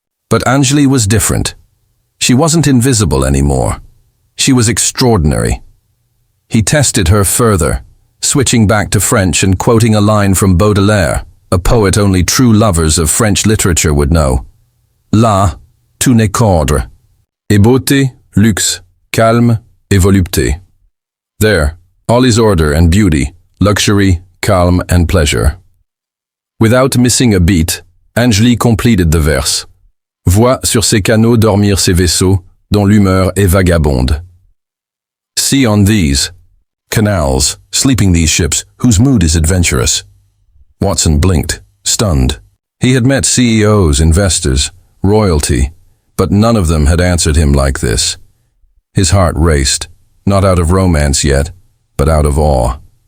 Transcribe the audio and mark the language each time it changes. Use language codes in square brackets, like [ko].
[en] But Anjli was different. She wasn't invisible anymore. She was extraordinary. He tested her further, switching back to French and quoting a line from Baudelaire, a poet only true lovers of French literature would know. [fr] Là, tout n'est qu'ordre, et beauté, luxe, calme, et volupté. [en] There, all is order and beauty, luxury, calm and pleasure. Without missing a beat, Anjli completed the verse. [fr] Vois sur ces canaux dormir ces vaisseaux, dont l'humeur est vagabonde. [en] See on these canals, sleeping these ships, whose mood is adventurous. Watson blinked, stunned. He had met CEOs, investors, royalty, but none of them had answered him like this. His heart raced, not out of romance yet, but out of awe.